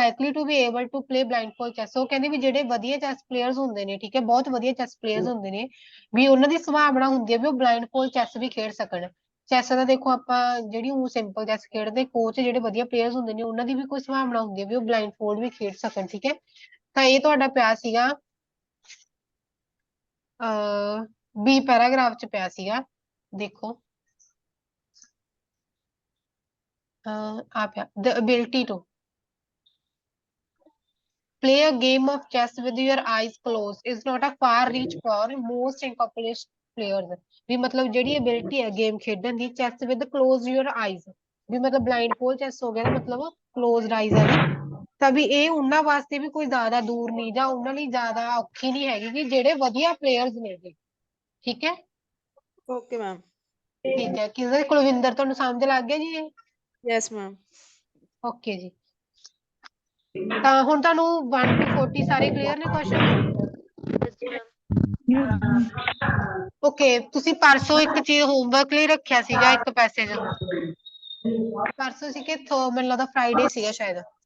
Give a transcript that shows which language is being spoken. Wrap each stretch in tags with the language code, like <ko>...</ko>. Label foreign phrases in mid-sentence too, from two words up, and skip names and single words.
<en>likely to be able to play blindfold chess</en> <pa>ਉਹ ਕਹਿੰਦੇ ਵੀ ਜਿਹੜੇ ਵਧੀਆ</pa> <en>chess players</en> <pa>ਹੁੰਦੇ ਨੇ ਠੀਕ ਹੈ ਬਹੁਤ ਵਧੀਆ</pa> <en>chess players</en> <pa>ਹੁੰਦੇ ਨੇ ਵੀ ਉਹਨਾਂ ਦੀ ਸੰਭਾਵਨਾ ਹੁੰਦੀ ਹੈ ਵੀ ਉਹ</pa> <en>blindfold chess</en> <pa>ਵੀ ਖੇਡ ਸਕਣ ਚੈਸ ਦਾ ਦੇਖੋ ਆਪਾਂ ਜਿਹੜੀ ਉਹ</pa> <en>simple chess</en> <pa>ਖੇਡਦੇ ਕੋਚ ਜਿਹੜੇ ਵਧੀਆ ਪਲੇਅਰਸ ਹੁੰਦੇ ਨੇ ਉਹਨਾਂ ਦੀ ਵੀ ਕੋਈ ਸੰਭਾਵਨਾ ਹੁੰਦੀ ਹੈ ਵੀ ਉਹ ਬਲਾਈਂਡਫੋਲਡ ਵੀ ਖੇਡ ਸਕਣ ਠੀਕ ਹੈ ਤਾਂ ਇਹ ਤੁਹਾਡਾ ਪਿਆ ਸੀਗਾ ਬੀ ਪੈਰਾਗ੍ਰਾਫ ਚ ਪਿਆ ਸੀਗਾ ਦੇਖੋ</pa> <en>the ability to play a game of chess with your eyes closed is not a far reach for most accomplished players</en> <pa>ਵੀ ਮਤਲਬ ਜਿਹੜੀ ability ਹੈ ਗੇਮ ਖੇਡਣ ਦੀ</pa> <en>chess with closed your eyes</en> <pa>ਵੀ ਮਤਲਬ</pa> <en>blindfold chess</en> <pa>ਹੋ ਗਿਆ ਨਾ ਮਤਲਬ</pa> <en>closed eyes</en> <pa>ਵਾਲੀ ਤਾਂ ਵੀ ਇਹ ਉਹਨਾਂ ਵਾਸਤੇ ਵੀ ਕੋਈ ਜ਼ਿਆਦਾ ਦੂਰ ਨਹੀਂ ਜਾਂ ਉਹਨਾਂ ਲਈ ਜ਼ਿਆਦਾ ਔਖੀ ਨਹੀਂ ਹੈਗੀ ਕਿ ਜਿਹੜੇ ਵਧੀਆ ਪਲੇਅਰਸ ਨੇ ਠੀਕ ਹੈ</pa> <en>okay ma'am</en> <pa>ਠੀਕ ਹੈ ਕਿਸੇ ਕੁਲਵਿੰਦਰ ਤੁਹਾਨੂੰ ਸਮਝ ਲੱਗ ਗਿਆ ਜੀ ਇਹ</pa> <en>yes ma'am</en> <pa>ਓਕੇ ਜੀ ਤਾਂ ਹੁਣ ਤੁਹਾਨੂੰ 1 to 40 ਸਾਰੇ ਕਲੀਅਰ ਨੇ ਕੁਐਸਚਨ ਓਕੇ ਤੁਸੀਂ ਪਰਸੋਂ ਇੱਕ ਚੀਜ਼ ਹੋਮਵਰਕ ਲਈ ਰੱਖਿਆ ਸੀਗਾ ਇੱਕ ਪੈਸੇਜ ਪਰਸੋਂ ਸੀ ਕਿ ਮੈਨੂੰ ਲੱਗਦਾ ਫਰਾਈਡੇ ਸੀਗਾ ਸ਼ਾਇਦ</pa>